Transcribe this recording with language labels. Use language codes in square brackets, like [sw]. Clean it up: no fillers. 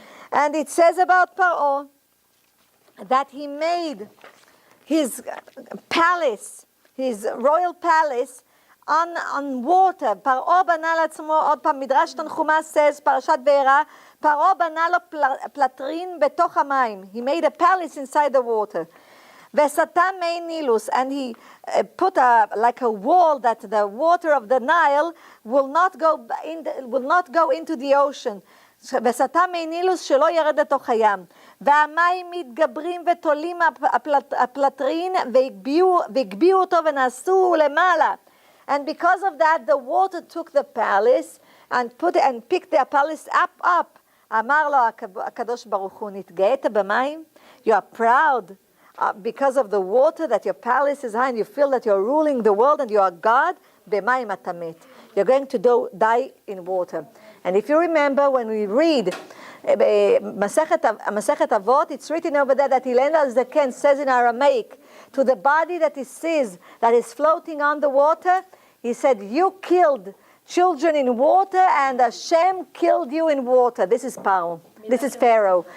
[en] And it says about Pharaoh that he made his palace, his royal palace, on water. [he] פרעה בנה לעצמו, עוד פעם, מדרש תנחומה says, פרשת בעירה, פרעה בנה לו פלטרין בתוך המים. [en] He made a palace inside the water. [he] וסתם מי נילוס, [en] and he put like a wall that the water of the Nile will not go into the ocean. [he] וסתם מי נילוס שלא ירד לתוך הים. והמים מתגברים ותולים הפלטרין והגביהו אותו ונעשו למעלה. [en] And because of that, the water took the palace and picked the palace up. [he] אמר לו הקדוש ברוך הוא, נתגאת במים? [en] You are proud because of the water that your palace is high and you feel that you're ruling the world and you are God. [he] במים אתה מת. [en] You're going to die in water. And if you remember, when we read Masechet Avot, it's written over there that Hillel HaZaken says in Aramaic, to the body that he sees that is floating on the water, he said, you killed children in water and Hashem killed you in water. This is Pharaoh. This is Pharaoh.